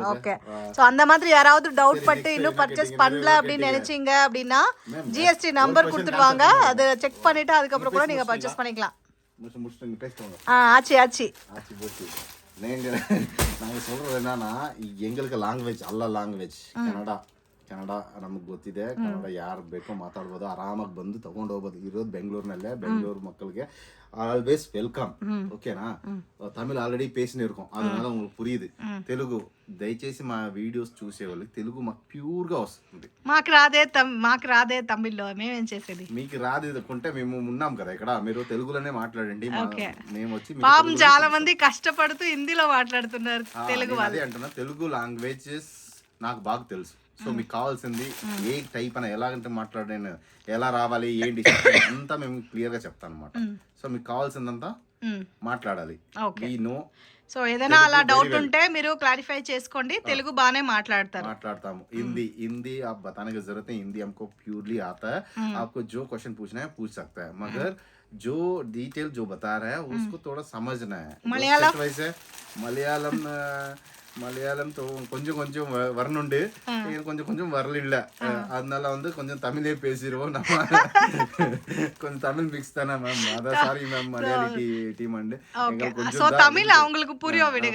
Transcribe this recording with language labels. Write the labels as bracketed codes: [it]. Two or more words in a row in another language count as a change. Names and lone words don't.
[ta] ஓகே, சோ அந்த மாதிரி யாராவது டவுட் பட்டு இன்னும் பர்ச்சேஸ் பண்ணல அப்படின்னு நினைச்சீங்க அப்படின்னா ஜிஎஸ்டி நம்பர் கொடுத்துடுவாங்க. அதை செக் பண்ணிட்டு அதுக்கப்புறம் கூட நீங்க பர்ச்சேஸ் பண்ணிக்கலாம். ஆச்சி போச்சு. நாங்கள் சொல்றது என்னன்னா, எங்களுக்கு [kn] ಲ್ಯಾಂಗ್ವೇಜ್ ಅಲ್ಲ ಲ್ಯಾಂಗ್ವೇಜ್ ಕನ್ನಡ ನಮಗೆ ಗೊತ್ತಿದೆ. ಕನ್ನಡ ಯಾರು ಬೇಕೋ ಮಾತಾಡ್ಬೋದು, ಆರಾಮಾಗಿ ಬಂದು ತಗೊಂಡು ಹೋಗ್ಬೋದು. ಇರೋದು ಬೆಂಗಳೂರಿನಲ್ಲೇ. [ta] ಬೆಂಗಳೂರು மக்களுக்கு [en] always welcome. [ta] ஓகேனா? தமிழ் ఆల్రెడీ பேசினே இருக்கும், அதனால உங்களுக்கு పుரியுது. [te] తెలుగు దయచేసి మా వీడియోస్ చూసే వాళ్ళకి తెలుగు మాకు ప్యూర్గా వస్తుంది. మాకు రాదే తమిళ్లో మేమేం చేసేది? మీకు రాదు అనుకుంటే మేము ఉన్నాం కదా ఇక్కడ, మీరు తెలుగులోనే మాట్లాడండి. మేము వచ్చి పాపం చాలా మంది కష్టపడుతూ హిందీలో మాట్లాడుతున్నారు తెలుగు వాళ్ళు. అంటున్నా, తెలుగు లాంగ్వేజెస్ నాకు బాగా తెలుసు. సో మీకు కావాల్సింది ఏ టైప్ అని, ఎలాగంటే మాట్లాడాను, ఎలా రావాలి, ఏంటి అంతా మేము క్లియర్ గా చెప్తాం అనమాట. సో మీకు కావాల్సిందంతా మాట్లాడాలి. సో ఏదైనా అలా డౌట్ ఉంటే మీరు క్లారిఫై చేసుకోండి. తెలుగు బానే మాట్లాడతాము. [hi] हिंदी आप बताने की जरूरत है. हिंदी हमको प्योरली आता है. आपको जो क्वेश्चन पूछना है पूछ सकता है, मगर जो डिटेल जो बता रहा है उसको थोड़ा समझना है. [ta] மலையாளம் கொஞ்சம் கொஞ்சம் வரணுண்டு, கொஞ்சம் வரல. அதனால வந்து கொஞ்சம் தமிழே பேசிடுவோம் நம்ம. கொஞ்சம் தமிழ் மிக்ஸ் தானே மேம். அதான் சாரி மேம், மலையாளி டீம் அண்ட் எங்களுக்கு கொஞ்சம் தமிழ் அவங்களுக்கு புரியும் விடுங்க.